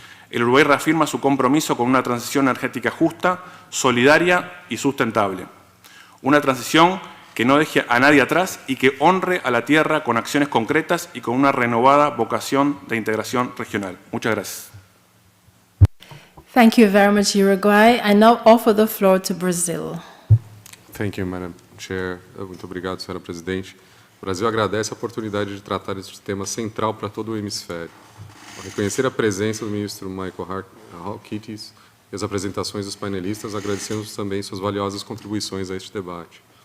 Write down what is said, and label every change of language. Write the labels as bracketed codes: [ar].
[es] El Uruguay reafirma su compromiso con una transición energética justa, solidaria y sustentable. Una transición que no deje a nadie atrás y que honre a la tierra con acciones concretas y con una renovada vocación de integración regional. Muchas gracias. [en] Thank you very much, Uruguay. I now offer the floor to Brazil. Thank you, Madam Chair. [pt] Muito obrigado, senhora presidente. O Brasil agradece a oportunidade de tratar este tema central para todo o hemisfério. Ao reconhecer a presença do ministro Michael Halkitis e as apresentações dos panelistas, agradecemos também suas valiosas contribuições a este debate.